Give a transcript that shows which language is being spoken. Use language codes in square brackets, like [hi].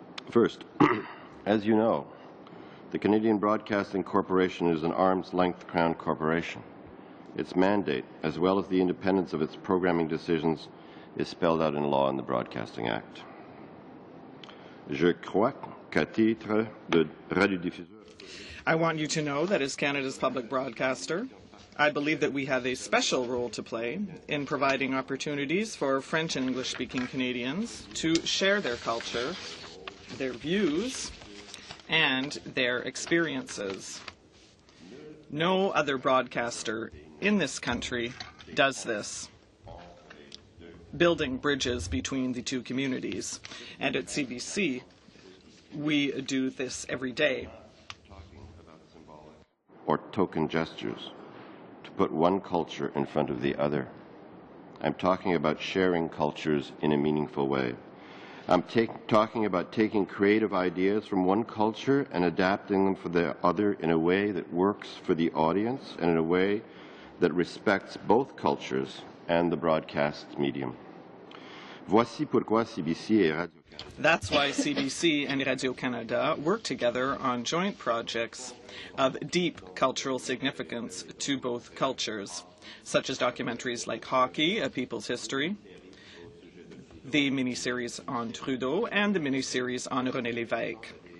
[en] First, as you know, the Canadian Broadcasting Corporation is an arm's-length Crown corporation. Its mandate, as well as the independence of its programming decisions, is spelled out in law in the Broadcasting Act. [fr] Je crois qu'à titre de radiodiffuseur. [en] I want you to know that as Canada's public broadcaster, I believe that we have a special role to play in providing opportunities for French and English-speaking Canadians to share their culture, their views, and their experiences. No other broadcaster in this country does this, building bridges between the two communities. And at CBC, we do this every day. Or token gestures, to put one culture in front of the other. I'm talking about sharing cultures in a meaningful way. I'm talking about taking creative ideas from one culture and adapting them for the other in a way that works for the audience and in a way that respects both cultures and the broadcast medium. [fr] Voici pourquoi CBC et Radio-Canada. [en] That's why CBC and Radio-Canada work together on joint projects of deep cultural significance to both cultures, such as documentaries like Hockey, A People's History, the miniseries on Trudeau, and the miniseries on René Lévesque.